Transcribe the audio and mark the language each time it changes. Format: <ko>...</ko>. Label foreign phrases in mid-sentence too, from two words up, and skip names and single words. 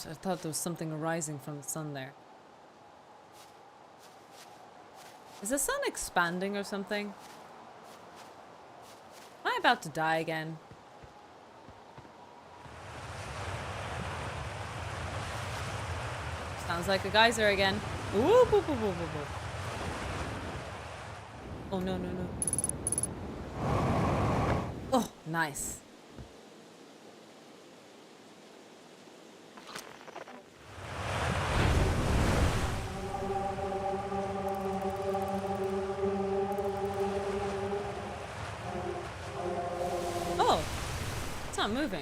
<en>I thought there was something arising from the sun there. Is the sun expanding or something? Am I about to die again? Sounds like a geyser again. Ooh, boo, boo, boo, boo, boo. Oh, no, no, no. Oh, nice. Oh, it's not moving.</en>